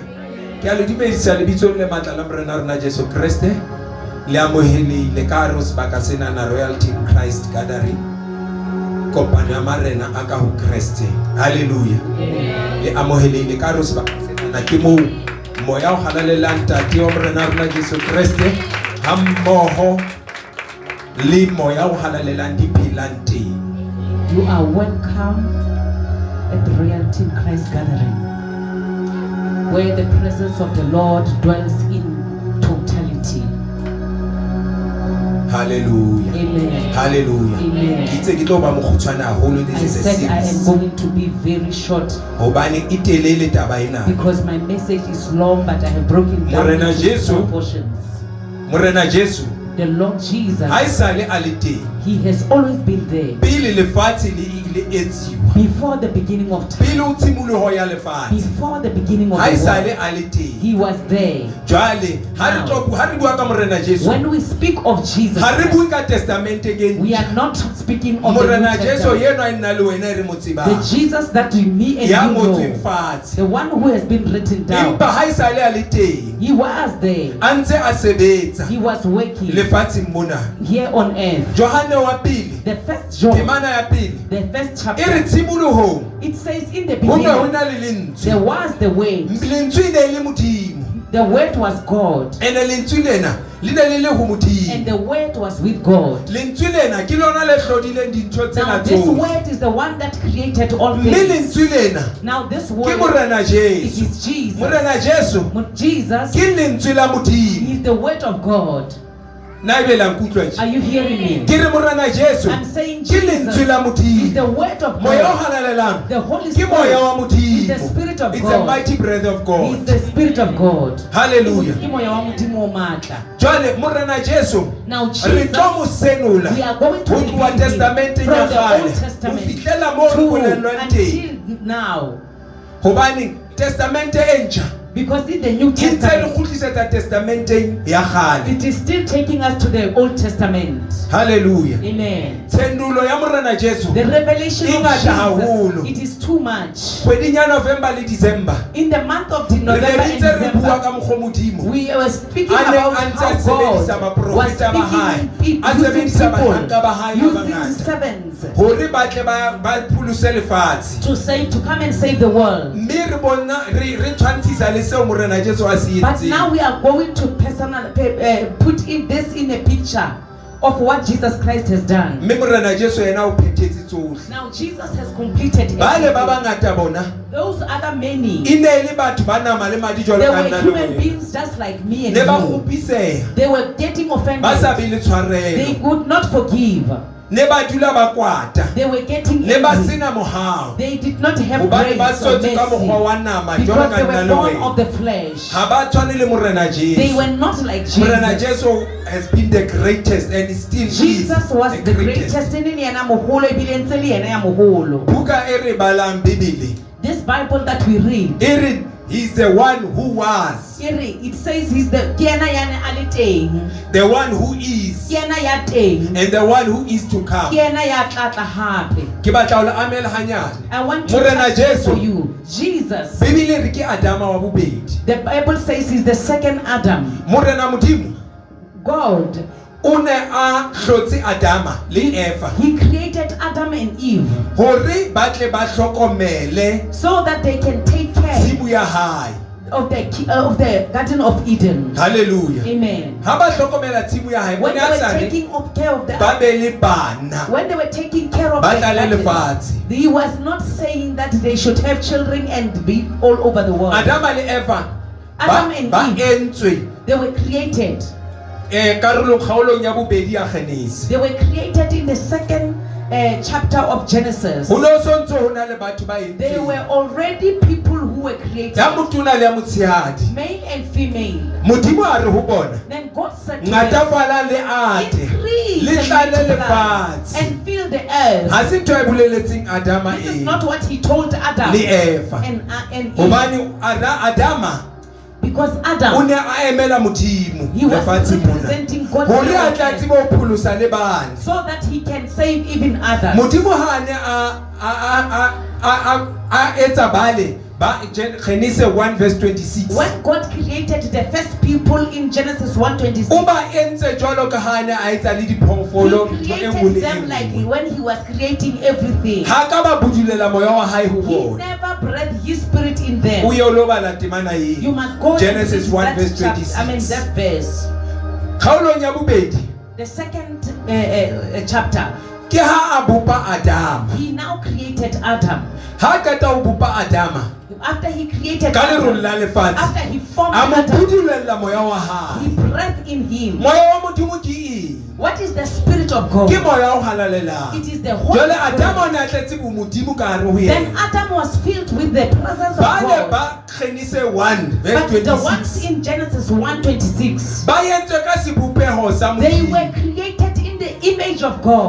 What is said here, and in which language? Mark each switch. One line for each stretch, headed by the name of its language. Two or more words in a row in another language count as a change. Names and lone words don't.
Southern Sotho: Ke a le dumedisa le bitso le matla la morena rona Jesu Kriste le amohele le ka ro sebaka sena na Royal Team Christ Gathering kopano ya marena aka ho Kriste. Hallelujah. Le amohele le ka ro sebaka sena na ke mo moya o halalela ntate wa morena rona Jesu Kriste hammoho le moya o halalela dipilante.
English: You are welcome at the Royal Team Christ Gathering, where the presence of the Lord dwells in totality. Hallelujah. Amen. Hallelujah. Amen. I said I am going to be very short because my message is long, but I have broken down into small portions. The Lord Jesus, He has always been there.
Southern Sotho: Pele lefatshe le etsiwa.
English: Before the beginning of time.
Southern Sotho: Pele o tshimoloho ya lefatshe.
English: Before the beginning of
Southern Sotho: Ha
English: the
Southern Sotho: isale
English: world.
Southern Sotho: a le teng.
English: He was there.
Southern Sotho: Jwale ha re bua ka Morena Jesu.
English: When we speak of Jesus
Southern Sotho: Ha re
English: Christ,
Southern Sotho: bue ka testamente ke
English: we are not speaking of the New
Southern Sotho: Morena Jesu
English: Testament.
Southern Sotho: yena a nna le wena re mo tsebang.
English: The Jesus that me and
Southern Sotho: Ya
English: you
Southern Sotho: ngotsweng
English: know.
Southern Sotho: fatshe.
English: The one who has been written down.
Southern Sotho: Empa ha isale a le teng.
English: He was there.
Southern Sotho: A ntse a sebetsa
English: He was working
Southern Sotho: lefatsheng mona.
English: here on earth.
Southern Sotho: Johane wa pele.
English: The first John,
Southern Sotho: Temana ya pele.
English: the first
Southern Sotho: E re
English: chapter,
Southern Sotho: tshimolohong.
English: it says in the
Southern Sotho: Ho ne ho
English: beginning,
Southern Sotho: na le lentswe.
English: there was the Word.
Southern Sotho: Lentswe e ne e le Modimo.
English: The Word was God.
Southern Sotho: Ene lentswe lena le ne le le ho
English: And
Southern Sotho: Modimo.
English: the Word was with God.
Southern Sotho: Lentswe lena ke lona le hlodileng dintho
English: Now
Southern Sotho: tsena
English: this
Southern Sotho: tsohle.
English: Word is the one that created all
Southern Sotho: Mme
English: things.
Southern Sotho: lentswe lena
English: Now this
Southern Sotho: ke
English: Word,
Southern Sotho: Morena
English: it
Southern Sotho: Jesu.
English: is Jesus.
Southern Sotho: Morena Jesu
English: Jesus
Southern Sotho: ke lentswe la Modimo.
English: is the Word of God.
Southern Sotho: Na ebe la nkutlwa
English: Are
Southern Sotho: nje.
English: you hearing me?
Southern Sotho: Ke re Morena Jesu
English: I'm saying
Southern Sotho: ke
English: Jesus
Southern Sotho: lentswe la
English: is
Southern Sotho: Modimo.
English: the Word of
Southern Sotho: Moya o
English: God.
Southern Sotho: halalelang
English: The Holy
Southern Sotho: ke moya
English: Spirit
Southern Sotho: wa
English: is the
Southern Sotho: Modimo.
English: Spirit of It's a God. mighty breath of He is God. the Spirit of God.
Southern Sotho: Hallelujah. Ke moya wa Modimo o matla. Jwale Morena Jesu
English: Now
Southern Sotho: re
English: Jesus,
Southern Sotho: tlo mo senola
English: we are going to
Southern Sotho: ho
English: read
Southern Sotho: tloha
English: him
Southern Sotho: testamenteng ya
English: from the
Southern Sotho: kgale
English: Old
Southern Sotho: ho
English: Testament
Southern Sotho: fihlela moo re
English: to
Southern Sotho: bolellwang teng.
English: until now.
Southern Sotho: Hobane testamente e ntjha
English: Because in the New
Southern Sotho: e ntse le
English: Testament,
Southern Sotho: kgutlisetsa testamenteng ya kgale.
English: it is still taking us to the Old Testament. Hallelujah. Amen.
Southern Sotho: Tshendulo ya Morena Jesu
English: The revelation of
Southern Sotho: Ingata haholo.
English: Jesus, it is too much.
Southern Sotho: kgweding ya November le December
English: In the month of
Southern Sotho: re
English: November
Southern Sotho: ne
English: and
Southern Sotho: ntse re bua
English: December,
Southern Sotho: ka mokgwa Modimo
English: we were speaking
Southern Sotho: a neng
English: about
Southern Sotho: a ntse a
English: how
Southern Sotho: sebedisa
English: God was
Southern Sotho: baprofeta ba hae,
English: speaking
Southern Sotho: a sebedisa bahlanka ba hae
English: people,
Southern Sotho: ba
English: using
Southern Sotho: bangata
English: servants
Southern Sotho: hore ba tle ba pholose lefatshe.
English: to save, to come and save the world.
Southern Sotho: Mme re bona re tshwantshisa le seo Morena Jesu a se
English: But
Southern Sotho: entseng.
English: now we are going to put this in a picture of what Jesus Christ has done.
Southern Sotho: Mme Morena Jesu yena o phethetse tsohle.
English: Now Jesus has completed
Southern Sotho: Bale ba
English: everything.
Southern Sotho: bangata bona
English: Those other many,
Southern Sotho: e ne le batho ba nama le madi jwalo
English: they
Southern Sotho: ka
English: were
Southern Sotho: nna le
English: human
Southern Sotho: wena.
English: beings just like me and
Southern Sotho: Ne ba
English: you.
Southern Sotho: kgopiseha
English: They were getting
Southern Sotho: ba sa
English: offended.
Southern Sotho: be le
English: They
Southern Sotho: tshwarelo.
English: could not forgive.
Southern Sotho: Ne ba dula ba kwata.
English: They were getting
Southern Sotho: Ne ba
English: angry.
Southern Sotho: sena mohao.
English: They did not have
Southern Sotho: Hobane ba
English: grace or
Southern Sotho: tsotse ka mokgwa
English: mercy
Southern Sotho: wa nama jwalo
English: because
Southern Sotho: ka
English: they
Southern Sotho: nna
English: were
Southern Sotho: le
English: born of
Southern Sotho: wena.
English: the flesh.
Southern Sotho: Ha ba tshwane le Morena
English: They
Southern Sotho: Jesu.
English: were not like
Southern Sotho: Morena
English: Jesus. Jesu has been the greatest and still Jesus is was the greatest.
Southern Sotho: E ne le yena moholo, ebile ntse le yena ya moholo. Buka e re balang Bibele.
English: This Bible that we read,
Southern Sotho: E re
English: he's the one who was, it says he's the
Southern Sotho: ke yena ya ne a le teng,
English: the one who is,
Southern Sotho: ke yena ya teng,
English: and the one who is to
Southern Sotho: ke
English: come.
Southern Sotho: yena ya tla tla hape. Ke batla ho le amela hanyane.
English: I want to
Southern Sotho: Morena
English: touch this
Southern Sotho: Jesu.
English: for you. Jesus,
Southern Sotho: Bibele re ke Adama wa bobedi.
English: the Bible says he's the second Adam.
Southern Sotho: Morena Modimo
English: God,
Southern Sotho: o ne a hlotse Adama le Eva
English: he created Adam and Eve
Southern Sotho: hore ba tle ba hlokomele
English: so that they can take care
Southern Sotho: tshimo ya hae.
English: of the Garden of Eden. Hallelujah. Amen.
Southern Sotho: Ha ba hlokomela tshimo ya hae
English: When
Southern Sotho: bona
English: they were
Southern Sotho: tsane
English: taking care of the
Southern Sotho: ba be le bana.
English: when they were taking care of
Southern Sotho: Ba
English: the
Southern Sotho: tla le
English: garden,
Southern Sotho: lefatshe.
English: he was not saying that they should have children and be all over the world.
Southern Sotho: Adama le Eva
English: Adam and
Southern Sotho: ba
English: Eve,
Southern Sotho: entswe
English: they were created.
Southern Sotho: karolong kgaolong ya bobedi ya Genesis.
English: They were created in the second chapter of Genesis.
Southern Sotho: Ho no sontso ho na le batho ba
English: They
Southern Sotho: entsweng.
English: were already people who were created,
Southern Sotho: Ya motona le ya motshehadi.
English: male and female.
Southern Sotho: Modimo a re ho bona
English: Then God said to them,
Southern Sotho: ngatafala le ate
English: increase
Southern Sotho: le
English: and
Southern Sotho: tlale
English: multiply
Southern Sotho: lefatshe.
English: and fill the earth.
Southern Sotho: Ha se ntho e boleletseng Adama
English: This is
Southern Sotho: e
English: not what he told Adam
Southern Sotho: le Eva.
English: and Eve.
Southern Sotho: Hobane Adama
English: Because
Southern Sotho: o
English: Adam,
Southern Sotho: ne a emela Modimo
English: he was
Southern Sotho: lefatsheng mona.
English: representing God
Southern Sotho: Hore
English: here
Southern Sotho: a
English: on
Southern Sotho: tla
English: earth,
Southern Sotho: tsebe ho pholosa le bana.
English: so that he can save even others.
Southern Sotho: Modimo ha ne a etsa bale ba Genesis 1 verse 26.
English: When God created the first people in Genesis 1:26,
Southern Sotho: O ba entse jwalo ka ha ne a etsa le diphoofolo
English: he
Southern Sotho: ntho e nngwe
English: created
Southern Sotho: le e
English: them like
Southern Sotho: nngwe.
English: when he was creating everything.
Southern Sotho: Ha ka ba budulela moya wa hae ho
English: He
Southern Sotho: bona.
English: never breathed his spirit in them.
Southern Sotho: O ye o lo bala temana
English: You
Southern Sotho: e.
English: must go Genesis and 1 read verse that chapter, 26. that verse.
Southern Sotho: Kgaolong ya bobedi
English: The second chapter,
Southern Sotho: ke ha a bopa Adama.
English: he now created Adam.
Southern Sotho: Ha qeta ho bopa Adama
English: After he created
Southern Sotho: ka lerolo
English: Adam,
Southern Sotho: la lefatshe
English: after he formed
Southern Sotho: a mo
English: Adam,
Southern Sotho: budulella moya wa hae.
English: he breathed in him.
Southern Sotho: Moya wa Modimo ke eng?
English: What is the spirit of God?
Southern Sotho: Ke moya o halalelang.
English: It is the Holy
Southern Sotho: Jwale
English: Spirit.
Southern Sotho: Adama o ne a tletse bo Modimo ka hare ho
English: Then
Southern Sotho: yena.
English: Adam was filled with the presence of
Southern Sotho: Ba ne
English: God.
Southern Sotho: ba Genesis 1 verse
English: But the ones 26. in Genesis 1:26,
Southern Sotho: Ba yentswe ka sebopeho sa
English: they
Southern Sotho: Modimo.
English: were created in in the image of God.